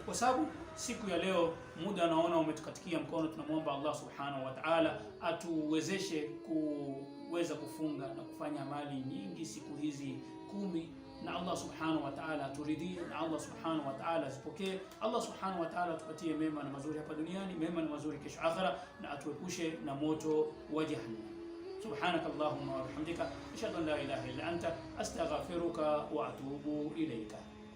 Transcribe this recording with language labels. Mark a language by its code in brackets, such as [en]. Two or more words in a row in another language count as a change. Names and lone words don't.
[sw] Kwa sababu siku ya leo muda naona umetukatikia mkono, tunamwomba [ar] الله سبحانه وتعالى [sw] atuwezeshe kuweza kufunga na kufanya amali nyingi siku hizi 10, na [ar] الله سبحانه وتعالى [sw] aturidhie, na [ar] الله سبحانه وتعالى [sw] azipokee. [ar] الله سبحانه وتعالى [sw] atupatie mema na mazuri hapa duniani, mema na mazuri kesho akhera, na atuepushe na moto wa jahannam. [ar] سبحانك اللهم وبحمدك أشهد أن لا إله إلا أنت أستغفرك وأتوب إليك.